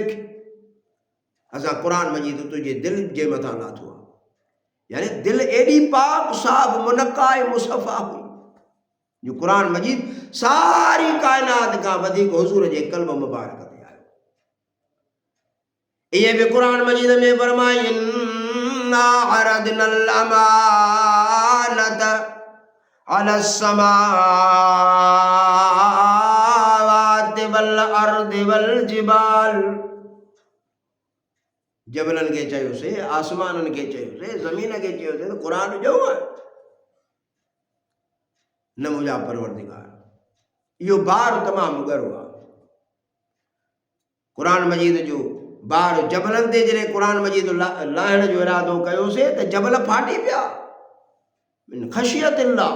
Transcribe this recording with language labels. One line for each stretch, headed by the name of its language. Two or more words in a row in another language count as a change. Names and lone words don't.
Sindhi: असां क़ुरान मजीद तुझे दिल जे मथां लाथो आहे। यानी दिल एडी पाक साफ़ मुनक़्क़ा मुसफ़ा हुई जो क़ुरान मजीद सारी कायनात का वधिक हुज़ूर जे क़ल्ब मुबारक ते आयो। इहे बि क़ुरान मजीद में फरमाए
Arabic: إنا عرضنا الأمانة على السماوات والأرض والجبال.
Sindhi: जबलनि खे चयोसीं, आसमाननि खे चयोसीं, ज़मीन खे चयोसीं त क़ुरान ॾियो न मुंहिंजा परवरदिगार। इहो बार तमामु ॻरो आहे। क़ुरान मजीद जो बार जबलनि ते जॾहिं क़ुरान मजीद लाहिण जो इरादो कयोसीं त जबल फाटी पिया
Arabic: من خشية الله.